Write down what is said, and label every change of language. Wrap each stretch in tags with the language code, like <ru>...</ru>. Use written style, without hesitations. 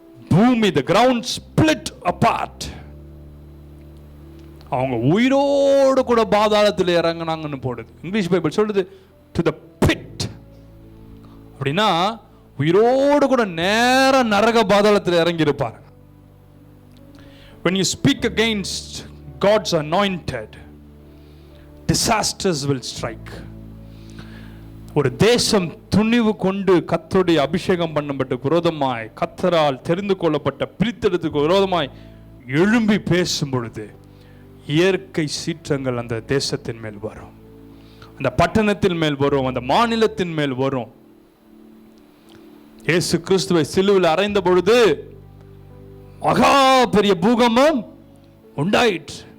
<en>பூமி, the ground split apart.</en> <ta>அவங்க உயிரோடு கூட பாதாளத்தில் இறங்கினாங்கன்னு போடுது. இங்கிலீஷ் பைபிள் சொல்லுது</ta> <en>to the pit.</en> <ta>அப்படின்னா உயிரோடு கூட நேர நரக பாதாளத்தில் இறங்கி இருப்பாங்க.</ta> <en>When you speak against God's anointed, disasters will strike.</en> <ta>ஒரு தேசம் துணிவு கொண்டு கர்த்தருடைய அபிஷேகம் பண்ணப்பட்ட விரோதமாய், கர்த்தரால் தெரிந்து கொள்ளப்பட்ட பிரித்தெடுத்துக்கு விரோதமாய் எழும்பி பேசும் பொழுது இயற்கை சீற்றங்கள் அந்த தேசத்தின் மேல் வரும். அந்த பட்டணத்தின் மேல் வரும், அந்த மாநிலத்தின் மேல் வரும். இயேசு கிறிஸ்துவை சிலுவையில் அறைந்த பொழுது மகா பெரிய பூகம்பம் உண்டாயிற்று.</ta>